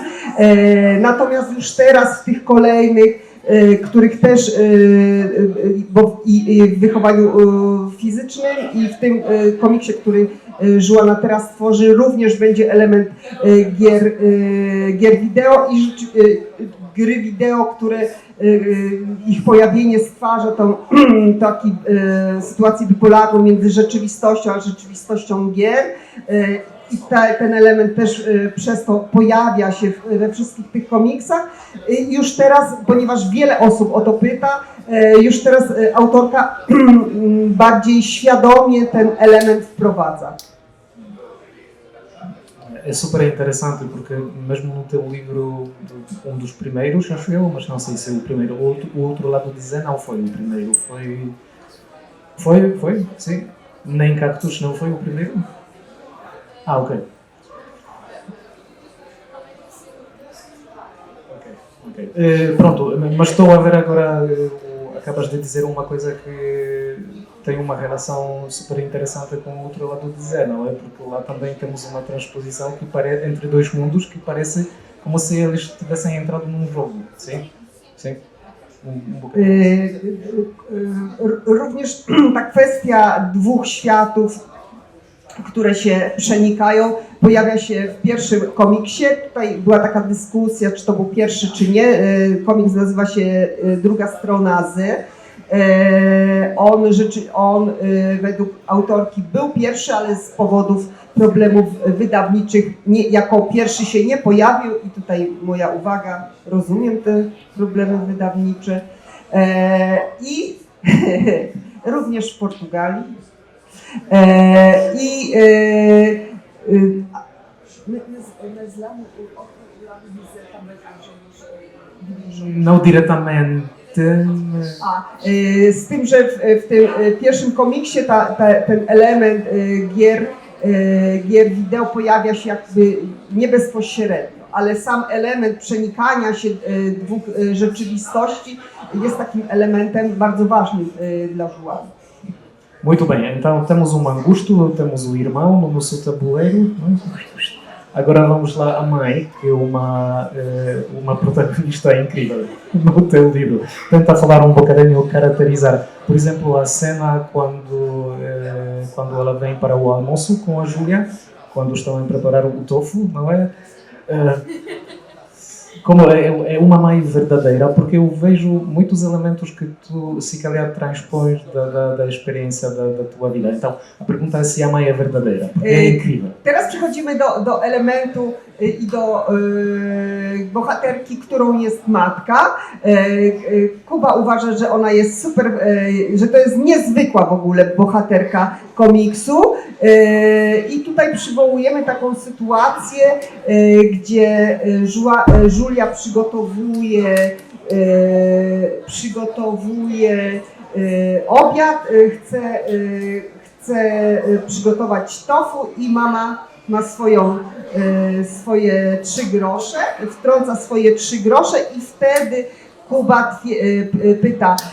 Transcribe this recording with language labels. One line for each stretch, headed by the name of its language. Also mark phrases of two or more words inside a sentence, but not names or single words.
Polish: Natomiast już teraz w tych kolejnych, których też i w wychowaniu fizycznym i w tym komiksie, który Joanna teraz tworzy, również będzie element gier wideo i gry wideo, które ich pojawienie stwarza tą taką sytuację bipolarną między rzeczywistością a rzeczywistością gier. I ten element też przez to pojawia się we wszystkich tych komiksach. I już teraz, ponieważ wiele osób o to pyta, już teraz autorka bardziej świadomie ten element wprowadza.
Portuguese: É super interessante porque mesmo no teu livro, dos primeiros, acho eu, mas não sei se é o primeiro, o outro lado de Zen não foi o primeiro, foi, sim, nem Cactus não foi o primeiro? Ah, ok. Pronto, mas estou a ver agora, acabas de dizer uma coisa que tem uma relação super interessante com o outro lado de Zen, não é? Porque lá também temos uma transposição que entre dois mundos que parece como se eles tivessem entrado num jogo, sim? Sim.
Polish: Również ta kwestia dwóch światów, które się przenikają, pojawia się w pierwszym komiksie. Tutaj była taka dyskusja, czy to był pierwszy, czy nie. Komiks nazywa się Druga strona Z. On według autorki był pierwszy, ale z powodów problemów wydawniczych jako pierwszy się nie pojawił. I tutaj moja uwaga, rozumiem te problemy wydawnicze. I również w Portugalii.
Portuguese: Não diretamente.
Polish: Z tym, że w tym pierwszym komiksie ten element gier wideo pojawia się jakby nie bezpośrednio, ale sam element przenikania się dwóch rzeczywistości jest takim elementem bardzo ważnym dla Joanny.
Portuguese: Muito bem, então temos o Mangusto, temos o irmão no nosso tabuleiro. Agora vamos lá a mãe, que é uma protagonista incrível no teu livro. Tenta falar um bocadinho, caracterizar, por exemplo, a cena quando ela vem para o almoço com a Júlia, quando estão a preparar o tofu, não é? Como é uma mãe verdadeira, porque eu vejo muitos elementos que tu, se calhar, transpões da experiência da tua vida. Então, a pergunta é se a mãe é verdadeira, porque é incrível.
Polish: Teraz przechodzimy do elementu i do bohaterki, którą jest matka. Kuba uważa, że ona jest super, że to jest niezwykła w ogóle bohaterka komiksu. I tutaj przywołujemy taką sytuację, gdzie Julia przygotowuje obiad, chce przygotować tofu i mama ma swoje 3 grosze, wtrąca swoje 3 grosze i wtedy Kuba pyta,